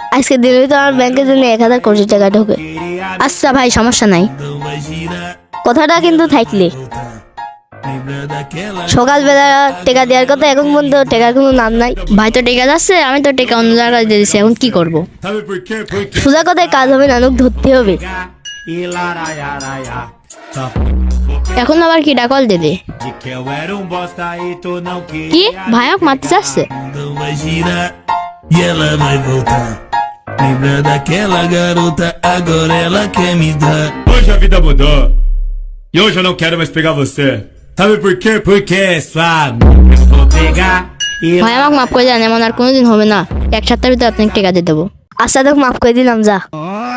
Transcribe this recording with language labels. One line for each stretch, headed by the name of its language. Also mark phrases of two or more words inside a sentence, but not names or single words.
Bangla: আজকে দিনের ভিতরে আমার ব্যাংকে জন্য 1000 কোটি টাকা ঢোকে। আচ্ছা ভাই, সমস্যা নাই। কথাটা কিন্তু থাকলে সকালবেলা টাকা দেওয়ার কথা, এখন পর্যন্ত টাকার কোনো নাম নাই। ভাই তো টেকা যাচ্ছে, আমি তো টেকা অন্য জায়গায় দিয়ে দিচ্ছি, এখন কি করব?
Portuguese: Sabe por quê? Porque
Bangla: সোজা কথায় কাজ হবে না, লোক ধরতে হবে।
Portuguese: e laraiaraia. Só
Bangla: এখন আবার কি ডাকল দেবে?
Portuguese: de que eu era um bosta e tu não
Bangla: কি
Portuguese: queria.
Bangla: ভাই আমাকে মারতে চাচ্ছে?
Portuguese: Não vai girar e ela vai voltar. Lembra daquela garota, agora ela quer me dar. Hoje a vida mudou e hoje eu não quero mais pegar você. Sabe por quê? Porque é sua amiga. Eu vou pegar e
Bangla: ভাই আমাকে মাফ করে দেন, এমন আর কোনোদিন হবে না। 1 সপ্তাহের ভিতরে আপনাকে টেকা দিয়ে দেবো। আচ্ছা তোকে মাফ করে দিলাম, যা।